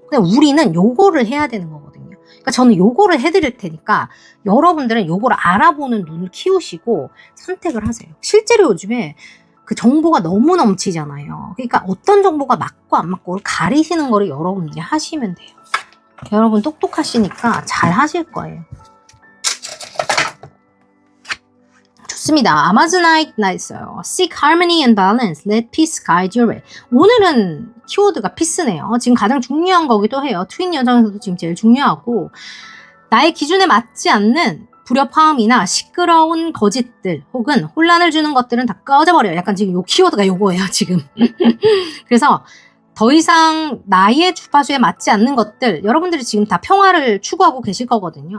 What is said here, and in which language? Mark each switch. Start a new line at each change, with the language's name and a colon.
Korean: 근데 우리는 요거를 해야 되는 거거든요. 그러니까 저는 요거를 해드릴 테니까 여러분들은 요거를 알아보는 눈을 키우시고 선택을 하세요. 실제로 요즘에 그 정보가 너무 넘치잖아요. 그러니까 어떤 정보가 맞고 안 맞고를 가리시는 거를 여러분들이 하시면 돼요. 여러분 똑똑하시니까 잘 하실 거예요. 좋습니다. 아마존아이트 나있어요.
English: Seek harmony and balance. Let peace guide your way.
Korean: 오늘은 키워드가 피스네요. 지금 가장 중요한 거기도 해요. 트윈 여정에서도 지금 제일 중요하고 나의 기준에 맞지 않는 불협화음이나 시끄러운 거짓들 혹은 혼란을 주는 것들은 다 꺼져버려요. 약간 지금 요 키워드가 요거예요. 지금. 그래서 더 이상 나의 주파수에 맞지 않는 것들 여러분들이 지금 다 평화를 추구하고 계실 거거든요.